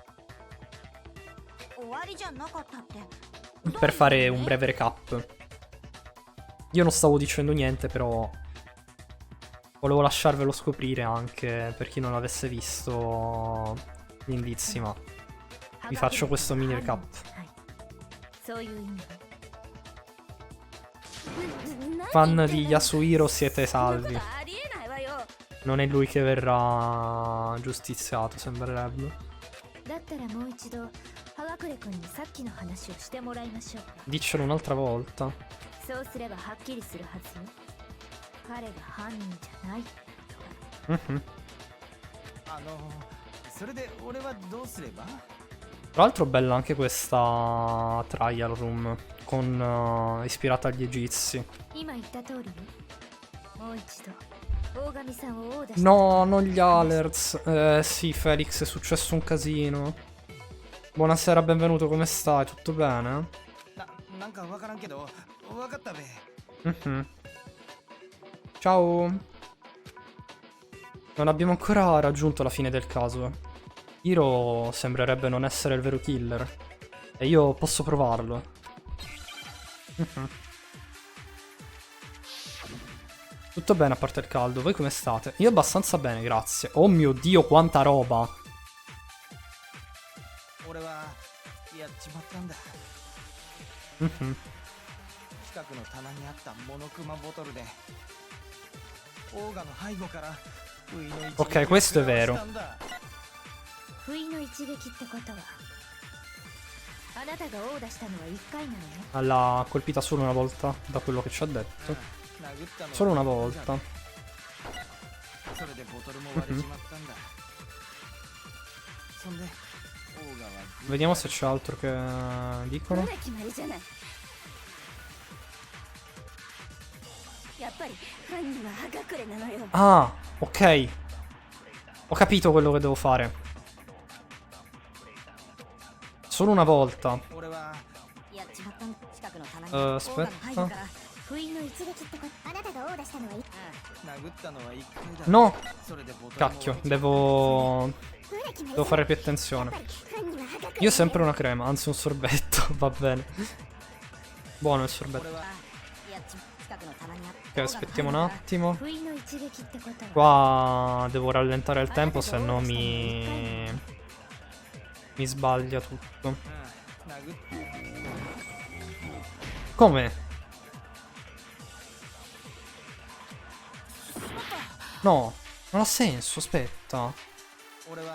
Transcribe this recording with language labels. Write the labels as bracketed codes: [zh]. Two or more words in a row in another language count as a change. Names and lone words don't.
[it] Per fare un breve recap. Io non stavo dicendo niente, però volevo lasciarvelo scoprire anche per chi non avesse visto gli indizi, ma vi faccio questo mini recap. [ja] そういう意味。 [it] Fan di Yasuhiro siete salvi. [ja] ありえないわよ。 [it] Non è lui che verrà giustiziato, sembrerebbe. [ja] だったらもう一度葉隠君にさっきの話をしてもらいましょう。 [it] Diccelo un'altra volta. [ja] そうすればはっきりするはずよ。彼が犯人じゃないってことが。 Mhm. それで俺はどうすれば？ [it] Tra l'altro bella anche questa [en] trial room [it] con ispirata agli egizi. [ja] 今言った通りよ。もう一度大神さんをオーダーして。 [it] No, non gli alerts. Sì, Felix, è successo un casino. Buonasera, benvenuto, come stai? Tutto bene? [ja] なんかわからんけど、わかったべ。 [it] Mhm. Ciao. Non abbiamo ancora raggiunto la fine del caso. Hiro sembrerebbe non essere il vero killer. E io posso provarlo. Mhm. Tutto bene a parte il caldo, voi come state? Io abbastanza bene, grazie. Oh mio Dio, quanta roba! [ja] 俺はやっちまったんだ。 Mhm. 近くの棚にあったモノクマボトルでオーガの背後から不意の一撃を [it] Ok, questo è vero. [ja] 食らわしたんだ。不意の一撃ってことはあなたがオーダーしたのは1回なのね。 [it] L'ha colpita solo una volta, da quello che ci ha detto. [ja] 殴ったのは [it] Solo una volta. [ja] それでボトルも割れちまったんだ。そんでオーガは [it] Vediamo se c'è altro che dicono. [ja] ほら決まりじゃない。やっぱり犯人は葉隠れなのよ。 [it] Ah, ok. Ho capito quello che devo fare. Solo una volta. [ja] 俺はやっちまったの。近くの棚にオーガの背後 [it] Aspetta. [ja] から不意の一撃ってこと。あなたがオーダーしたのは殴ったのは1回だ。 [it] No. [ja] それでボトルも [it] Cacchio, devo fare più attenzione. Io ho sempre una crema, anzi un sorbetto, va bene. Buono il sorbetto. [ja] 俺は [it] Ok, aspettiamo un attimo. [ja] 不意の一撃ってことは [it] Qua devo rallentare il tempo, se no mi sbaglia tutto. [ja] 殴っ [it] Come? No, non ha senso, aspetta.